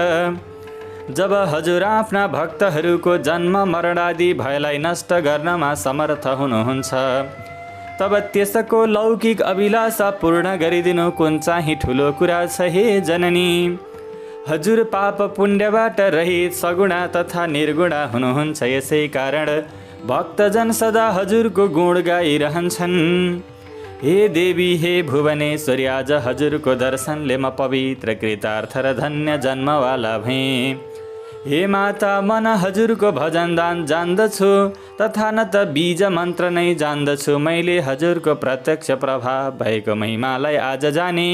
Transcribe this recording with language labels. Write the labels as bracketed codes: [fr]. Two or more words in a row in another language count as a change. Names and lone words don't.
[ne] जब हजुर आफ्ना भक्तहरूको जन्म मरण आदि भयलाई नष्ट गर्नमा समर्थ हुनुहुन्छ, तब त्यसको लौकिक अभिलाषा पूर्ण गरिदिनु कुन चाहिँ ठुलो कुरा छ। हे जननी, हजुर पाप पुण्यबाट रहित सगुणा तथा निर्गुणा हुनुहुन्छ। यसै कारण भक्तजन सदा हजुरको गुण गाइरहन्छन्। हे देवी, हे भुवनेश्वरी, आज हजुरको दर्शनले म पवित्र कृतार्थ र धन्य जन्मवाला भएँ। हे माता, मन हजुरको भजन दान जान्दछु तथा न त बीज मन्त्र नै जान्दछु। मैले हजुरको प्रत्यक्ष प्रभाव भएको महिमालाई आज जाने।